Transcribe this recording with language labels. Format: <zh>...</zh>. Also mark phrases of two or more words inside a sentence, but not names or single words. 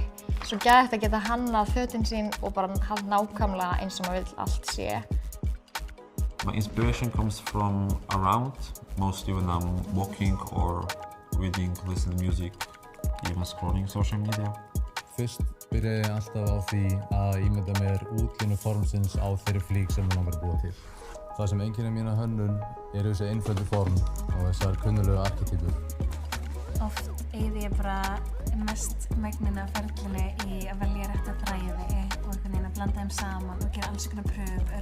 <is>Svo geðvægt að geta hannað fötin sín og bara haft nákvæmlega eins og maður vill allt sé.</is> <en>My inspiration comes from around, mostly when I'm walking or reading, listening to music, even scrolling social media.</en> <is>Fyrst byrjaði ég alltaf á því að ímynda mér útlínu formsins á þeirri flík sem ég langar að búa til. Það sem einkennir mína hönnun þessi einföldu form og þessar kunnulegu arketýpur. Oft eyði ég bara mest megninu af ferlinu í að velja rétta þræði og einhvern veginn að blanda þeim saman og gera alls konar pröfur.</is>